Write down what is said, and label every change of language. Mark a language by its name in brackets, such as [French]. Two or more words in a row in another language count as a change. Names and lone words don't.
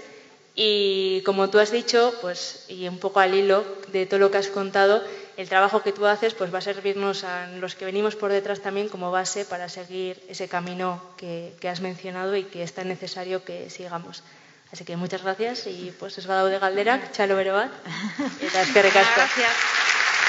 [Spanish] Y como tú has dicho, pues, y un poco al hilo de todo lo que has contado, el trabajo que tú haces pues, va a servirnos a los que venimos por detrás también como base para seguir ese camino que has mencionado y que es tan necesario que sigamos. Así que muchas gracias y pues [Basque] ez badaude galderak, txalo bero bat. Eta eskerrik asko. [Spanish] Gracias.